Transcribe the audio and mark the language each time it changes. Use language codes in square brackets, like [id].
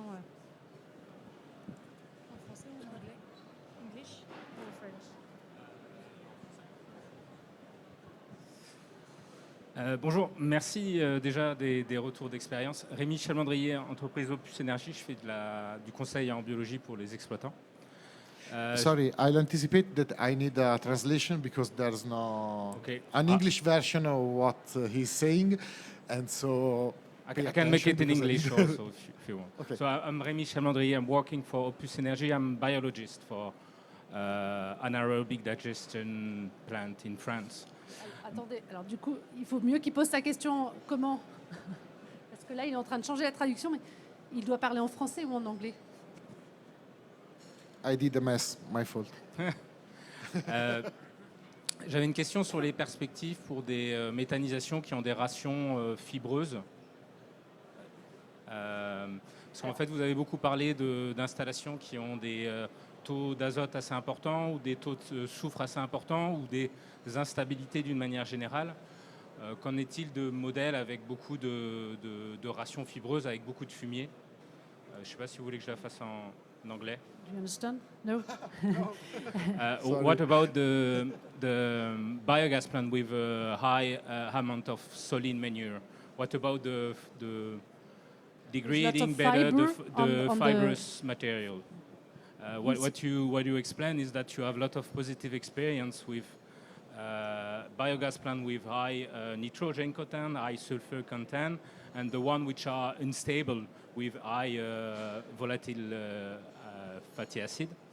[fr] En français ou en anglais? [en] English or French? [fr] Bonjour, merci déjà des retours d'expérience. Rémi Chalmandrier, entreprise Opus Énergie, je fais du conseil en biologie pour les exploitants. [en] Sorry, I'll anticipate that I need a translation because there's no an English version of what he's saying, and so I can make it in English also if you want. Okay. So I'm Rémi Chalmandrier. I'm working for Opus Énergie. I'm a biologist for anaerobic digestion plant in France. [fr] Attendez, alors du coup, il faut mieux qu'il pose sa question comment? Parce que là, il est en train de changer la traduction, mais il doit parler en français ou en anglais? [en] I did a mess, my fault. [fr] J'avais une question sur les perspectives pour des méthanisations qui ont des rations fibreuses. Parce qu'en fait, vous avez beaucoup parlé d'installations qui ont des taux d'azote assez importants ou des taux de soufre assez importants ou des instabilités d'une manière générale. Qu'en est-il de modèles avec beaucoup de rations fibreuses, avec beaucoup de fumier? Je ne sais pas si vous voulez que je la fasse en anglais. [en] Do you understand? No. What about the biogas plant with a high amount of solid manure? What about the degrading better the fibrous material? What you explain is that you have a lot of positive experience with biogas plant with high nitrogen content, high sulfur content, and the one which are unstable with high volatile fatty acid.